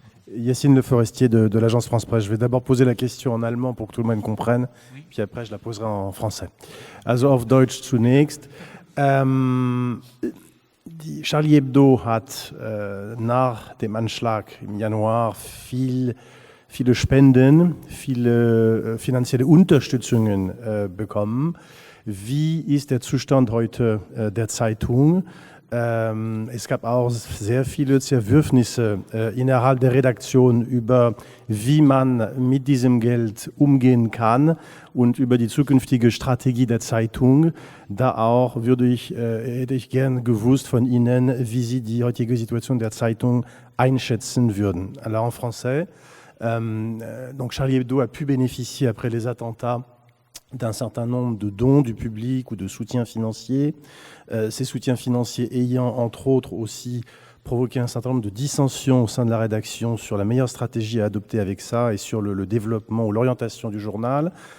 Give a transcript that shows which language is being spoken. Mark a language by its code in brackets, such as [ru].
[fr] Yacine Le Forestier de l'agence France Presse. Je vais d'abord poser la question en allemand pour que tout le monde comprenne, puis après je la poserai en français. [de] Also auf Deutsch zunächst. Charlie Hebdo hat nach dem Anschlag im Januar viele Spenden, viele finanzielle Unterstützungen bekommen. Wie ist der Zustand heute der Zeitung? Es gab auch sehr viele Zerwürfnisse innerhalb der Redaktion über, wie man mit diesem Geld umgehen kann und über die zukünftige Strategie der Zeitung. Da auch hätte ich gern gewusst von Ihnen, wie Sie die heutige Situation der Zeitung einschätzen würden. [fr] Alors en français, donc Charlie Hebdo a pu bénéficier après les attentats d'un certain nombre de dons du public ou de soutiens financiers. Ces soutiens financiers ayant entre autres aussi provoqué un certain nombre de dissensions au sein de la rédaction sur la meilleure stratégie à adopter avec ça et sur le développement ou l'orientation du journal.